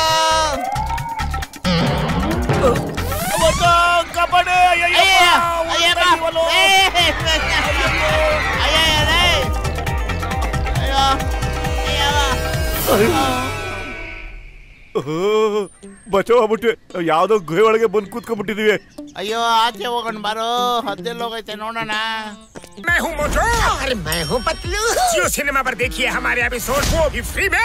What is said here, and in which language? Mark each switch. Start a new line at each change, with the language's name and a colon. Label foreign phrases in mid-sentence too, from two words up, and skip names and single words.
Kannada: ಕಬಡ್ಡಿ ಬಚಾವ್ ಆಗ್ಬಿಟ್ವಿ. ಯಾವ್ದೋ ಗುಹೆ ಒಳಗೆ ಬಂದು ಕೂತ್ಕೊಂಡ್ಬಿಟ್ಟಿದೀವಿ. ಅಯ್ಯೋ ಆಚೆ ಹೋಗೋಣ ಬಾರೋ, ಹತ್ತೆಲ್ಲ ಹೋಗೈತೆ ನೋಡೋಣ.
Hindi: मैं हूँ मोटू और मैं हूँ पतलू। जियो सिनेमा पर देखिए हमारे एपिसोड को भी फ्री में।